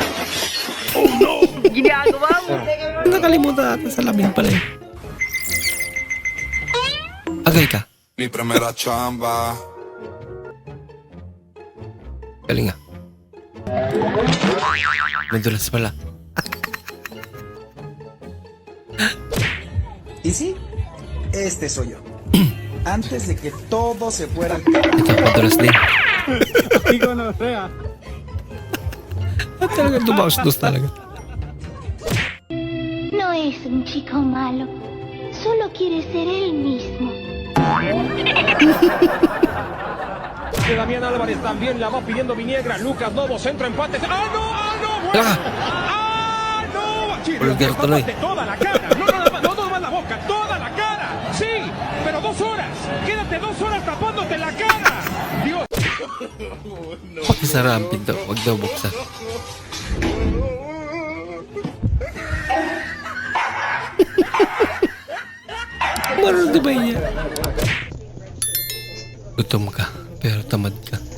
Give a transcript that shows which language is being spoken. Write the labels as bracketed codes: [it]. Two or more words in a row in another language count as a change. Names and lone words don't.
[en] Oh no! [tl] Ginagawa mo! Nakalimutan natin sa lamin pala eh. Agay ka. [es] Mi primera chamba. [tl] Galing nga. Madulas pala. [es] ¿Y sí? Este soy yo. Antes de que todo se fuera al [tl] Ito, madulas din. Ikaw na, Rhea. Talaga dumaos-dos talaga. [es] No es un chico malo, solo quiere ser él mismo. De Damián Álvarez también la va pidiendo Viniegra. Lucas Novo, centro, empate. ¡Ah, no! ¡Ah, no! [tl] Wala ka. [es] ¡Ah, no! [tl] Vulgar tuloy. [es] Toda la cara. No nomás la boca, toda la cara. Sí, pero 2 horas. Quédate 2 horas tapándote la cara. Dios. [tl] Pakisara ang pinto. Huwag daw buksan. Marunong ba niya? Gutom ka, pero tamad ka.